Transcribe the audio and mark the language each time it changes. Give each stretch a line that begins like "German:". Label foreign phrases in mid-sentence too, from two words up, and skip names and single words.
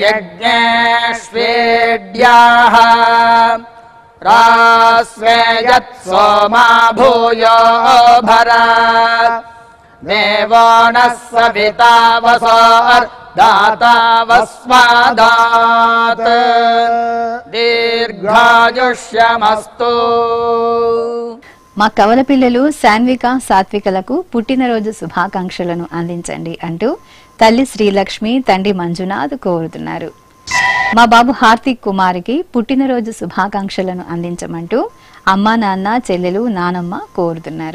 Sanskrit: यज्ञेष्वेड्याः रास्वे यत् सोमा भूयो भरा देवो नः सविता वसोर्दाता वस्मादात् दीर्घायुष्यमस्तु।
Telugu: మా కవల పిల్లలు శాన్విక సాత్వికలకు పుట్టినరోజు శుభాకాంక్షలను అందించండి అంటూ తల్లి శ్రీలక్ష్మి తండ్రి మంజునాథ్ కోరుతున్నారు. మా బాబు హార్దిక్ కుమార్కి పుట్టినరోజు శుభాకాంక్షలను అందించమంటూ అమ్మా నాన్న చెల్లెలు నానమ్మ కోరుతున్నారు.